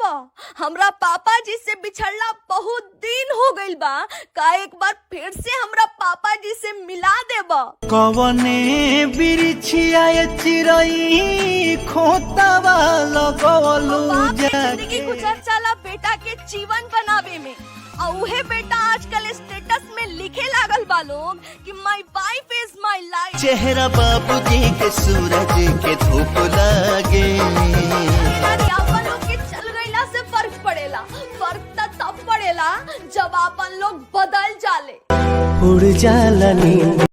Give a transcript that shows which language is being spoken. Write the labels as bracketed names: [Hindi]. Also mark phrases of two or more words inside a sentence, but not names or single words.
[Bhojpuri] हमरा पापा जी से बिछड़ला बहुत दिन हो गइल बा, का एक बार फिर से हमरा पापा जी से मिला देब। कवने बिरिछिया चिरई खोतावा लगवलू बाप के जाके जिंदगी गुजर जाला बेटा के जीवन बनावे में, और उहे बेटा आजकल स्टेटस में लिखे लागल बा लोग कि [English] my wife is my life. [Bhojpuri] चेहरा बाबूजी के सूरज के धूप लागे यानी अपन लोग के चल गईला से फर्क पड़ेला, फर्क तब पड़ेला जब अपन लोग बदल जाले। उड़ जाला नींद